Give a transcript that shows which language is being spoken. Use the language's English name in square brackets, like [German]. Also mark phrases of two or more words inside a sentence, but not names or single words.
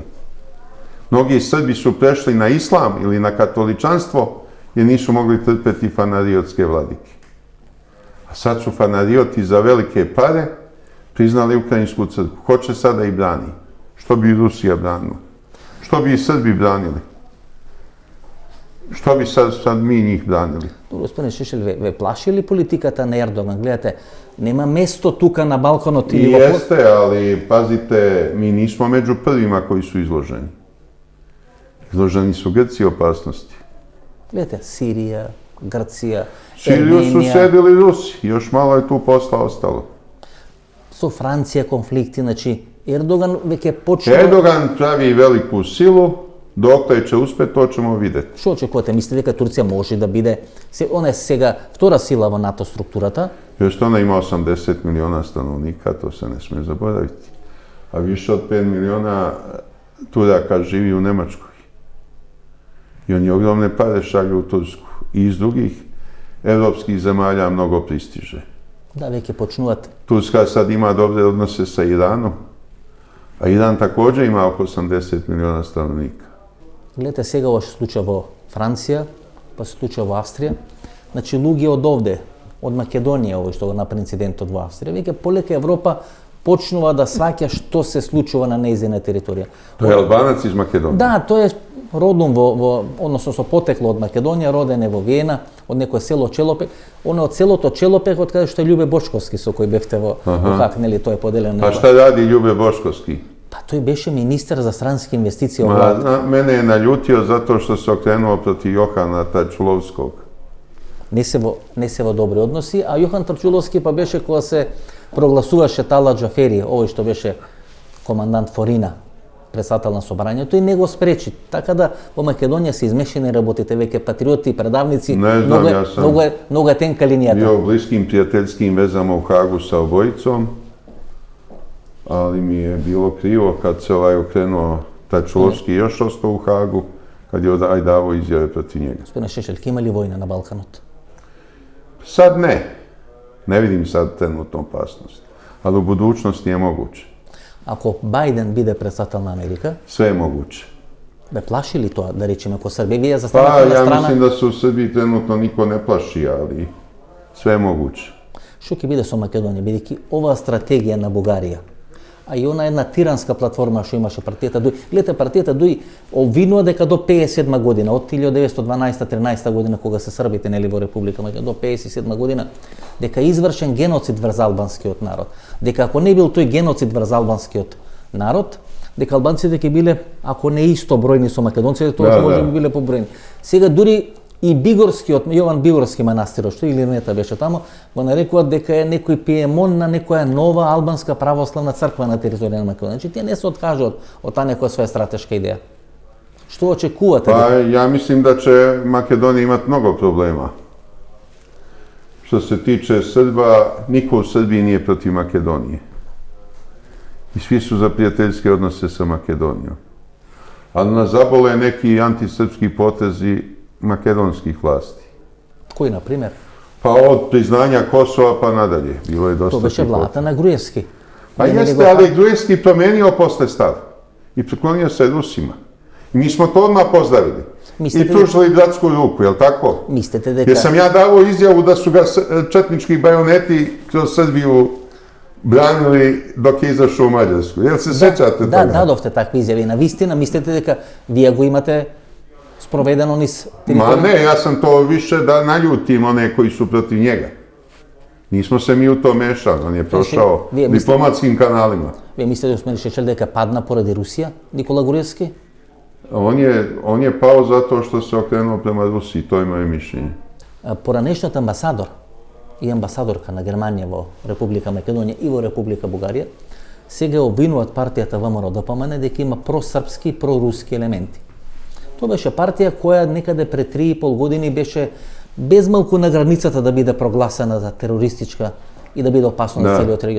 [Serbian] Mnogi Srbi su prešli na islam ili na katoličanstvo jer nisu mogli trpeti fanariotske vladike. A sad su fanarioti za velike pare priznali Ukrajinsku crkvu. Ko će sada i brani? Što bi Rusija branila? Što bi i Srbi branili? Što bi sad mi njih branili? [Macedonian] Господин Шешел, ве плаши ли политиката на Ердоган? Гледате, нема место тука на Балканот или во [Serbian] Jeste, ali pazite, mi nismo među prvima koji su izloženi. Izloženi su Grci opasnosti. [Macedonian] Гледате, Сирија, Грција, [Serbian] Siriju su [Macedonian] Ерменија, [Serbian] sedili Rusi, još malo je tu posla ostalo. [Macedonian] со Франција конфликти, значи Ердоган веќе почнува. [Serbian] Erdogan pravi veliku silu, dokle će uspjeti, to ćemo vidjeti. [Macedonian] Што очекувате? Мислите дека Турција може да биде, она е сега втора сила во НАТО структурата, [Serbian] Još što ona ima 80 miliona stanovnika, to se ne smije zaboraviti. A više od 5 miliona Turaka živi u Nemačkoj. I oni ogromne pare šalju u Tursku. I iz drugih evropskih zemalja mnogo pristiže. [Macedonian] да веќе почнуваат. [Serbian] Turska sad ima dobre odnose sa Iranom, a Iran također ima oko 80 miliona stanovnika. [Macedonian] Гледате сега ова што се случува во Франција, па се случува во Австрија. Значи луѓе од овде, од Македонија, овој што го направи инцидентот во Австрија, веќе полека Европа počnува да сваќа што се случува на нејзина територија. [Serbian] To je Albanac iz Makedonije. [Macedonian] Да, тој е родом односно со потекло од Македонија, роден е во Виена, од некое село Челопек. Он е од селото Челопек, од каде што е Љубе Бошковски, со кој бевте во ХАК, нели, тој е поделен. [Serbian] A šta radi Ljube Boškovski? [Macedonian] Па тој беше министер за странски инвестиции. [Serbian] Mene je naljutio zato što se okrenuo protiv Johana Tačulovskog. [Macedonian] Не се во добри односи, а Јохан Трчуловски па беше кога се прогласуваше Тала Џафери, овој што беше командант Форина, председател на собранието, и не го спречи. Така да во Македонија се измешани работите, веќе патриоти, предавници, многу е тенка линијата. [Serbian] Bio u bliskim prijateljskim vezama u Hagu sa obojicom, ali mi je bilo krivo kad se okrenuo Tačulovski još ostao u Hagu, kad je davo izjave protiv njega. Gospodine Šešeljke, [Macedonian] има ли војна на Балканот? [Serbian] Sad ne. Ne vidim sad trenutnu opasnost. Ali u budućnosti je moguće. [Macedonian] Ако Бајден биде председател на Америка, [Serbian] Sve je moguće. [Macedonian] бе плаши ли тоа, да речеме, ко Србија? Вие [Serbian] Pa [Macedonian] застанете на [Serbian] ja [Macedonian] страна, [Serbian] mislim da se u Srbiji trenutno niko ne plaši, ali sve je moguće. [Macedonian] што ќе биде со Македонија, бидејќи оваа стратегија на Бугарија, а и она една тиранска платформа што имаше партијата Дуј. Гледате, партијата Дуј обвинува дека до 57 година, од 1912-13 година, кога се србите, нели, во Република Македонија, до 57 година, дека извршен геноцид врз албанскиот народ. Дека ако не бил тој геноцид врз албанскиот народ, дека албанците ќе биле, ако не исто бројни со македонците, тоа може би биле побројни. Сега дури и Бигорскиот, Јован Бигорски манастирот, што или нета беше тамо, го нарекуваат дека е некој пиемон на некоја нова албанска православна црква на територија на Македонија. Значи, тие не се откажуваат од таа некоја своја стратешка идеја. Што очекувате? [Serbian] Pa ja mislim da će Makedonija imati mnogo problema. Što se tiče Srba, niko u Srbiji nije protiv Makedonije. I svi su za prijateljske odnose sa Makedonijom. Ali nas zabole neki antisrpski potezi makedonskih vlasti. [Macedonian] Кој, на пример? [Serbian] Pa od priznanja Kosova pa nadalje. Bilo je dosta [Macedonian] Тоа беше [Serbian] tih poteza. [Macedonian] владата на Груевски. [Serbian] Pa jeste, ali Gruevski promenio posle stav i priklonio se Rusima. I mi smo to odmah pozdravili. I pružili bratsku ruku, jel tako? [Macedonian] Мислите дека... [Serbian] Jer sam ja davao izjavu da su ga četnički bajoneti kroz Srbiju branili dok je izašao u Mađarsku. Jel se sećate toga? [Macedonian] Да, дадовте такви изјави. На вистина, мислите дека вие го имате sprovедено низ [Serbian] Ma ne, ja sam to više da naljutim one koji su protiv njega. Nismo se mi u to mešali, on je prošao diplomatskim kanalima. [Macedonian] Вие мислите, господин Шешел, дека падна поради Русија, Никола Груевски? [Serbian] On je pao zato što se okrenuo prema Rusiji, to je moje mišljenje. [Macedonian] Поранешниот амбасадор и амбасадорка на Германија во Република Македонија и во Република Бугарија сега обвинуваат партијата ВМРО-ДПМН дека има просрпски и проруски елементи. Тоа беше партија која некаде пред 3,5 години беше безмалку на границата да биде прогласена за терористичка и да биде опасно за целиот регион.